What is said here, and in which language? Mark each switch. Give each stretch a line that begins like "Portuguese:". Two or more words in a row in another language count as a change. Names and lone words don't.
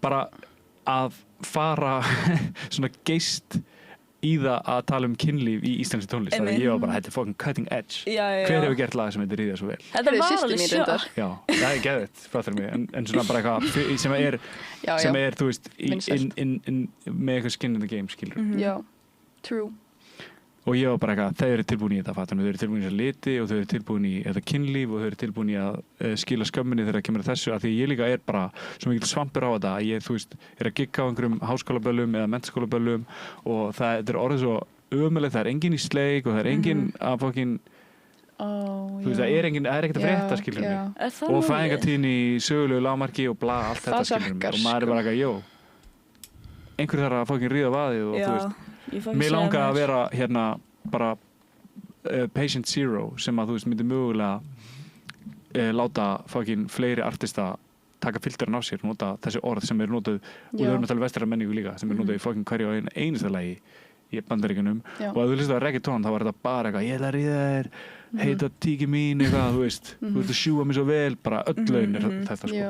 Icelandic: Bara að fara svona geist í það að tala kynlíf í íslenski tónlist. Þannig að ég var bara, þetta er
English: fucking cutting edge.
Icelandic: Hver hefur gert lag sem heitir Ríða svo vel? Þetta var alveg sjokk. Já, það er geðveikt, fattar mig. En svona bara eitthvað sem er, þú veist, með eitthvað
English: skin in the game,
Icelandic: skilur. Já, true. Og ég var bara eitthvað, þau eru tilbúin í þetta, fattar mig. Þau eru tilbúin í þessa liti og þau eru tilbúin í þetta kynlíf og þau eru tilbúin í að skila skömminni þegar það kemur að þessu. Af því ég líka er bara svo mikil svampur á þetta að ég, þú veist, er að gigga á einhverjum háskólaböllum eða menntaskólaböllum og þetta er orðið svo ömulegt, það er enginn í sleik og það er enginn að fokkin, þú veist, það er ekkert að frétta, skilur mig. Og fæðingartíðin í sögulegu lágmarki og bla, allt þetta, skilur mig. Og maður er bara eitthvað, einhver þarf að fokkin ríða vaðið og þú veist. Mér langar að vera hérna bara
English: patient zero
Icelandic: sem að þú veist myndi mögulega láta fucking fleiri artista taka filterin á sér, nota þessi orð sem er notað og þau erum að tala vestræna menningu líka sem er notað í fucking hverju á einasta lagi í Bandaríkjunum og að þú hlustaði á reggaeton þá var þetta bara eitthvað, ég ætla að ríða þér heita tíki mín eitthvað, þú veist þú veist að sjúga mig svo vel, bara öll laun er þetta sko.